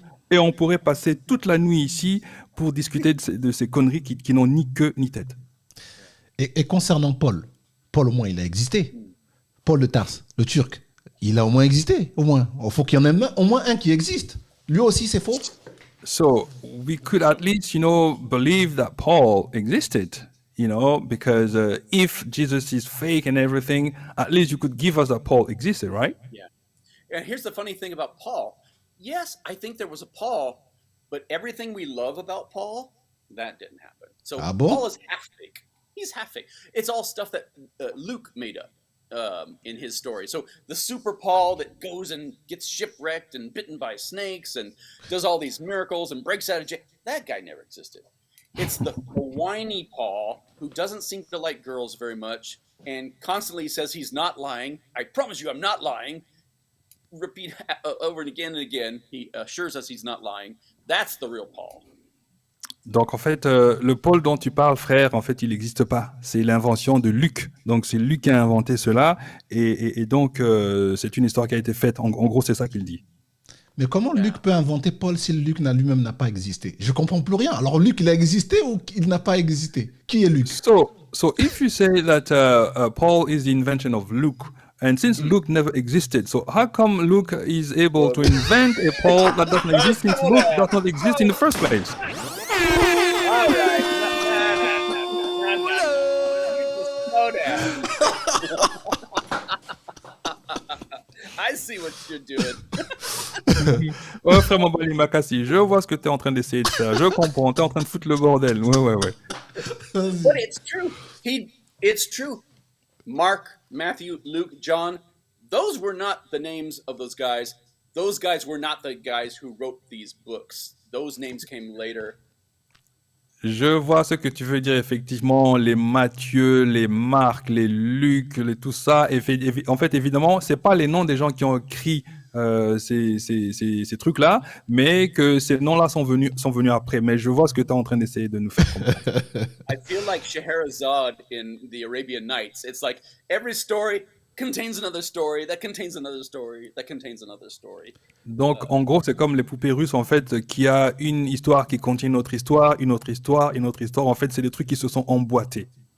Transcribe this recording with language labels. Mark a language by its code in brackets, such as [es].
[fr] Et on pourrait passer toute la nuit ici pour discuter de ces conneries qui n'ont ni queue ni tête. Et concernant Paul au moins il a existé. Paul de Tarse, le Turc, il a au moins existé, au moins. Il faut qu'il y en ait au moins un qui existe. Lui aussi, c'est faux. [en] So we could at least, believe that Paul existed. because if Jesus is fake and everything, at least you could give us that Paul existed, right? Yeah. And here's the funny thing about Paul. Yes, I think there was a Paul, but everything we love about Paul, that didn't happen. So [fr] Ah bon? [en] Paul is half fake. He's half fake. It's all stuff that Luke made up in his story. So the super Paul that goes and gets shipwrecked and bitten by snakes and does all these miracles and breaks out of jail, that guy never existed. It's the whiny Paul who doesn't seem to like girls very much and constantly says he's not lying. I promise you I'm not lying. Repeat over and again. He assures us he's not lying. That's the real Paul. [fr] Donc en fait, le Paul dont tu parles, frère, en fait, il n'existe pas. C'est l'invention de Luc. Donc c'est Luc qui a inventé cela, et donc c'est une histoire qui a été faite. En gros, c'est ça qu'il dit. Mais comment Luc peut inventer Paul si Luc lui-même n'a pas existé? Je comprends plus rien. Alors Luc, il a existé ou il n'a pas existé? Qui est Luc? [en] So if you say that Paul is the invention of Luke, and since Luke never existed, so how come Luke is able to invent a Paul that doesn't exist since Luke does not exist in the first place? All right. Slow down. I see what you're doing. [fr] Ouais, frère Mobali Makassi, je vois ce que tu es en train d'essayer de faire. Je comprends, tu es en train de foutre le bordel. Ouais. [en] But it's true. It's true. Mark, Matthew, Luke, John, those were not the names of those guys. Those guys were not the guys who wrote these books. Those names came later. [fr] Je vois ce que tu veux dire, effectivement, les Matthieu, les Marc, les Luc, tout ça. En fait, évidemment, c'est pas les noms des gens qui ont écrit ces trucs-là, mais que ces noms-là sont venus après. Mais je vois ce que tu es en train d'essayer de nous faire comprendre. [en] I feel like Scheherazade in the Arabian Nights. It's like every story contains another story, that contains another story, that contains another story. [fr] Donc, en gros, c'est comme les poupées russes, en fait, qui a une histoire qui contient une autre histoire, une autre histoire, une autre histoire. En fait, c'est des trucs qui se sont emboîtés.